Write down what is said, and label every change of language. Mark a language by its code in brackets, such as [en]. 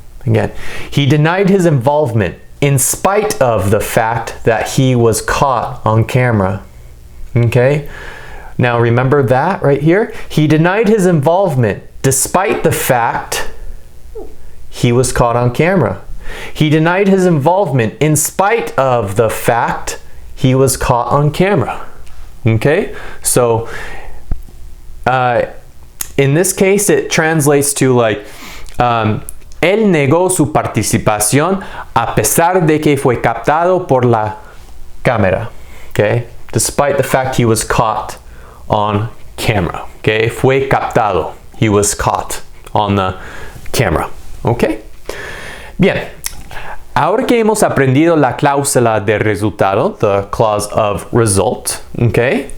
[en] Again, he denied his involvement in spite of the fact that he was caught on camera, okay. Now remember that right here? He denied his involvement despite the fact he was caught on camera. He denied his involvement in spite of the fact he was caught on camera. Okay? So, in this case, it translates to like, [es] él negó su participación a pesar de que fue captado por la cámara. [en] Okay? Despite the fact he was caught on camera. Okay? [es] Fue captado. [en] He was caught on the camera. Okay? [es] Bien. Ahora que hemos aprendido la cláusula de resultado, [en] the clause of result, okay?